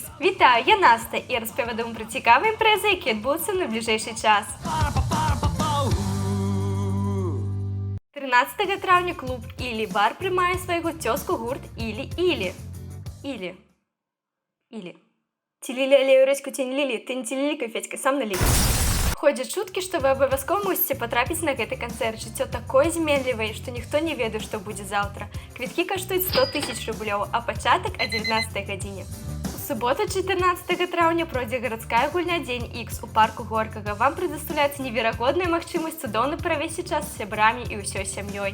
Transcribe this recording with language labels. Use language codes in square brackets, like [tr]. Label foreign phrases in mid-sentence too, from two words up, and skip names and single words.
[be] Вітаю, я Наста і распавядаю пра цікавыя імпрэзы, які адбудуцца на бліжэйшы час. 13 траўня клуб Ілі Бар прымае свайго цёзку гурт Ілі. [ru] Тилили речку тень лили, ты не тилили, Федька, сам налей. Ходят шутки, что вы обовязково можете потрапить на гэты концерт. [be] Жыццё такое зменлівае, што ніхто не ведае, што будзе заўтра. Квіткі каштуюць 100 000 рублёў, а пачатак о 19 гадзіне. У суботу 14 траўня пройдзе гарадская гульня Дзень Х у парку Горкага. [ru] Вам предоставляется [be] неверагодная магчымасць цудоўна правесці час з сябрамі і ўсёй сям'ёй.